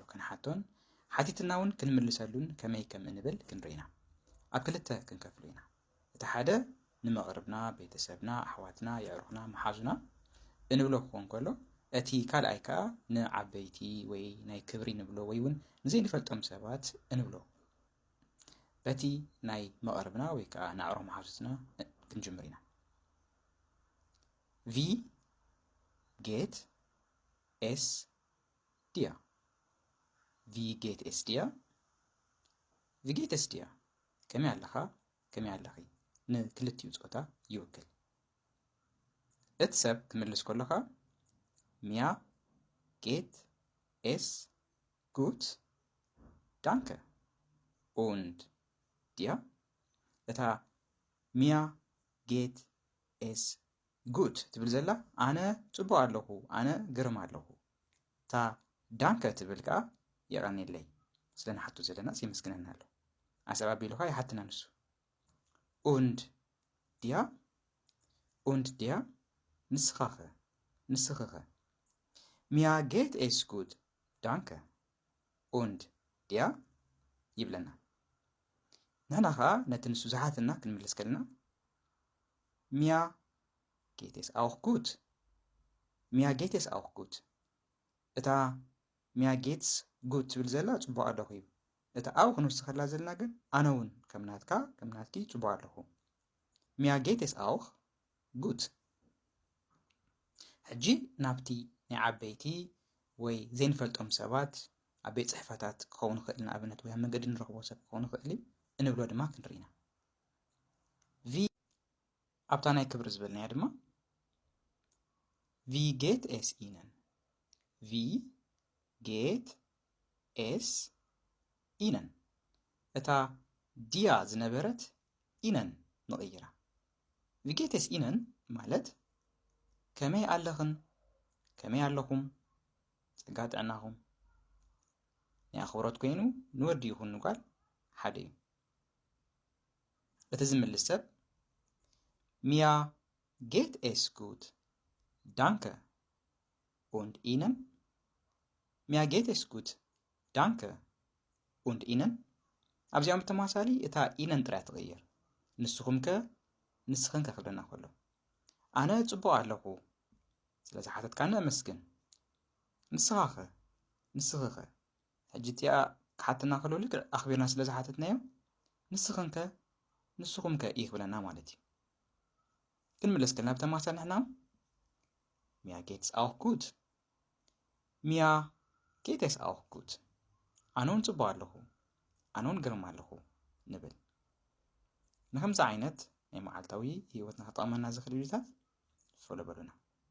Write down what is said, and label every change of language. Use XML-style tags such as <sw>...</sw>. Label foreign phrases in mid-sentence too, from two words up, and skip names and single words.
<ti>ክንሓቶን ሓቲትና እውን ክንምልሰሉን ከመይ ከም እንብል ክንርኢና ኣብ ክልተ ክንከፍሎ ኢና እቲ ሓደ ንመቕርብና ቤተሰብና ኣሕዋትና የዕሩኽና መሓዙና እንብሎ ክኾን ከሎ እቲ ካልኣይ ከዓ ንዓበይቲ ወይ ናይ ክብሪ ንብሎ ወይ እውን ንዘይንፈልጦም ሰባት እንብሎ በቲ ናይ መቐርብና ወይ ከዓ ንኣዕሩኽ መሓዙትና ክንጅምር ኢና</ti> <de>Wie geht es dir? Wie geht es dir? Wie geht es dir?</de> <ti>ከመይ ኣለኻ ከመይ ኣለኺ ንክልቲኦም ጾታ ይወክል እትሰብ ክምልስ ከለኻ mir</ti> <de>geht es gut danke und dir</de> <ti>እታ</ti> <de>mir geht es gut</de> <ti>ትብል ዘላ ኣነ ጽቡቕ ኣለኹ ኣነ ግርማ ኣለኹ እታ ዳንከ ትብል ከዓ የቐኒለይ ስለናሓቱ ዘለና ሲመስግነና ኣሎ ኣሰብ ኣቢሉኻ ይሓትና ንሱ</ti> <de>und dir</de> <ti>ንስኸኸ</ti> <de>mir geht es gut danke und dir</de> <ti>ይብለና ንሕና ከዓ ነቲ ንሱ ዝሓትና ክንምልስ ከለና</ti> <de>mir geht es auch gut. Mir geht es auch gut.</de> <ti>እታ</ti> <de>mir geht's gut</de> <ti>ትብል ዘላ ጽቡቕ ኣለኹ እዩ እታ ኣብ ክንውስኸላ ዘለና ግን ኣነ እውን ከምናትካ ከምናትኪ ጽቡቕ ኣለኹ</ti> <de>mir geht es auch gut</de> <ti>ሕጂ ናብቲ ናይ ዓበይቲ ወይ ዘይንፈልጦም ሰባት ኣብ ቤት ጽሕፈታት ክኸውን ይኽእል ንኣብነት ወይ ኣብ መንገዲ ንረኽቦ ሰብ ክኸውን ይኽእል እንብሎ ድማ ክንርኢና ኣብታ ናይ ክብሪ ዝበልናያ ድማ</ti> <de>Wie geht es Ihnen? Wie geht es Ihnen?</de> <ti>እታ ዲያ ዝነበረት ኢነን ንቕይራ</ti> <de>Wie geht es Ihnen</de> <ti>ማለት ከመይ ኣለኽን ከመይ ኣለኹም ፀጋ ጥዕናኹም ናይ ኣኽብሮት ኮይኑ ንወዲ ይኹን ንጓል ሓደ እዩ እቲ ዝምልስ ሰብ</ti> <de>Mir geht es gut Danke. Und Ihnen? Mir geht es gut. Danke. Und Ihnen?</de> <ti>ኣብዚኦም ተማሳሊ እታ ኢነን ጥራይ ትቕይር ንስኽን ከኽብለና ከሎ ኣነ ጽቡቕ ኣለኹ ስለ ዝሓተትካነ ኣመስግን ንስኽኸ ሕጂ እቲኣ ክሓትና ከሎ ልክዕ ኣኽቢርና ስለ ዝሓተትናዮ ንስኹምከ ይኽብለና ማለት እዩ ክንምለስ ከለና ብተማሳሊ ንሕና</ti> <de>Mir geht's auch gut. Mir geht es auch gut.</de> <ti>ኣነውን ጽቡቕ ኣለኹ ኣነውን ግርማ ኣለኹ ንብል ንከምዚ ዓይነት ናይ መዓልታዊ ህይወትና ክጠቕመና ዝኽእል ቪድዮታት ፎሎ በሉና</ti>